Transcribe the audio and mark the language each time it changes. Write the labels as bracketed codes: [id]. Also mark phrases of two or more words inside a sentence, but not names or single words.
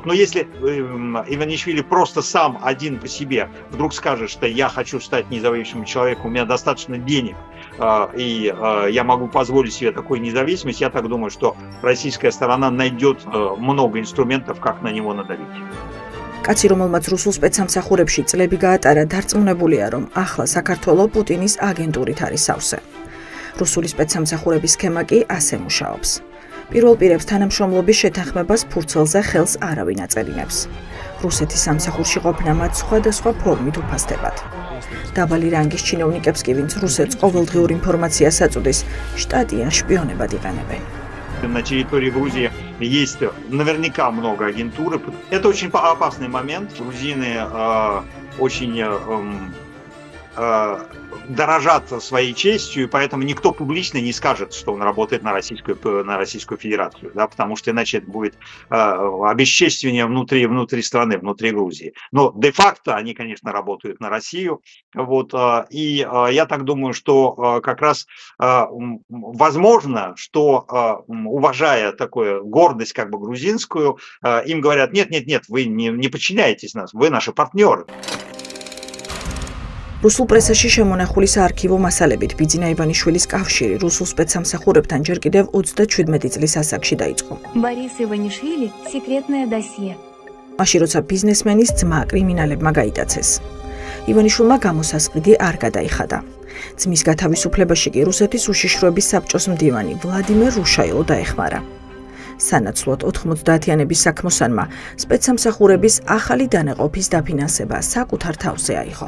[ru] Но если Иванишвили просто сам один по себе вдруг скажет, что я хочу стать независимым человеком, у меня достаточно денег, и я могу позволить себе такую независимость, я так думаю, что российская сторона найдет много инструментов, как на него надавить. [ka] კაცი, რომელმაც რუსულ სპეცსამსახურებში წლები გაატარა, დარწმუნებულია, რომ ახლა საქართველო პუტინის აგენტურით არის სავსე. რუსული სპეცსამსახურების სქემა კი ასე მუშაობს. პირველ პირებს თანამშრომლობის შეთანხმებას ფურცელზე ხელს არავინ აწერინებს. რუსეთის სამსახურში ყოფნა მათ სხვადასხვა ფორმით უფასდებათ. დაბალი რანგის ჩინოვნიკებს კი, ვინც რუსეთს ყოველდღიურ ინფორმაციას აწუდის, штатიან шпионებად იყენებენ. [ru] На территории Грузии есть наверняка много агентуры. Это очень опасный момент. Грузины очень дорожат своей честью, и поэтому никто публично не скажет, что он работает на Российскую Федерацию, да, потому что иначе это будет обесчестивание внутри страны, внутри Грузии. Но де-факто они, конечно, работают на Россию, вот, и я так думаю, что как раз возможно, что, уважая такую гордость как бы грузинскую, им говорят, нет, вы не подчиняетесь нас, вы наши партнеры. [ka] რუსულ პრესაში შემონახული საარქივო მასალებით ბიძინა ივანიშვილის კავშირი რუსულ სპეცსამსახურებთან ჯერ კიდევ 27 წლის ასაკში დაიწყო. [ru] Борис Иванишвили – секретное досье. [ka] მაშინ როცა ბიზნესმენის ძმა კრიმინალებმა გაიტაცეს. ივანიშვილმა გამოსასყიდი არ გადაიხადა. ძმის გათავისუფლებაში კი რუსეთის უშიშროების საბჭოს მდივანი ვლადიმერ რუშაილო დაეხმარა. სანაცვლოდ 90-იანების საქმოსანმა სპეცსამსახურების ახალი დანაყოფის დაფინანსება საკუთარ თავზე აიღო.